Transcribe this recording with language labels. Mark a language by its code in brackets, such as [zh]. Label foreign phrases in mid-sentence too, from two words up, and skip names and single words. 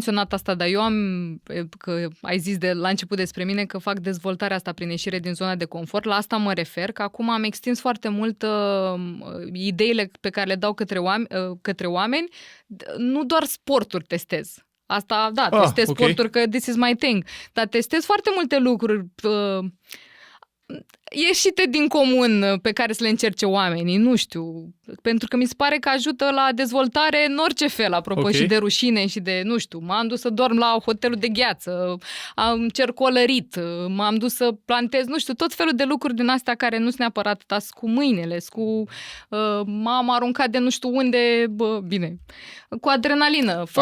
[ro] menționat asta, dar eu că ai zis la început despre mine că fac dezvoltarea asta prin ieșire din zona de confort. La asta mă refer, că acum am extins foarte mult ideile pe care le dau către oameni. Nu doar sporturi testez. Asta, da, testez sporturi, că [en] this is my thing. [ro] Dar testez foarte multe lucruri ieșite din comun pe care să le încerce oamenii, nu știu, pentru că mi se pare că ajută la dezvoltare în orice fel, apropo și de rușine și de, nu știu, m-am dus să dorm la hotelul de gheață, am cercolărit, m-am dus să plantez, nu știu, tot felul de lucruri din astea care nu sunt neapărat cu mâinile, m-am aruncat de nu știu unde, cu adrenalină, fără